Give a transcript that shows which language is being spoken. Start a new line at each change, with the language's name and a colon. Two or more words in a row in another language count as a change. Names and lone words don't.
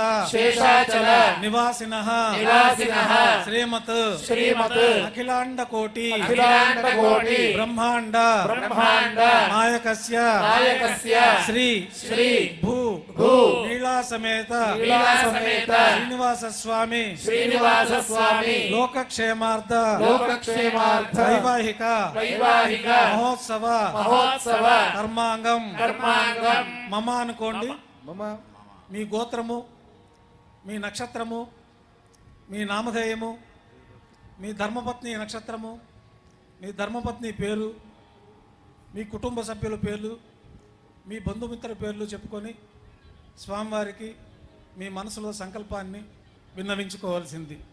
Sanskrit: निवासिनः श्रीमत् अखिलाण्डकोटि ब्रह्माण्ड नायकस्य श्री भू नीलासमेत श्रीनिवास स्वामी लोकक्षेमार्थ वैवाहिक महोत्सव कर्मांगం మమ అనుకోండి.
Telugu: మీ గోత్రము, మీ నక్షత్రము, మీ నామధేయము, మీ ధర్మపత్ని నక్షత్రము, మీ ధర్మపత్ని పేరు, మీ కుటుంబ సభ్యుల పేర్లు, మీ బంధుమిత్రుల పేర్లు చెప్పుకొని స్వామివారికి మీ మనసులో సంకల్పాన్ని విన్నవించుకోవాల్సింది.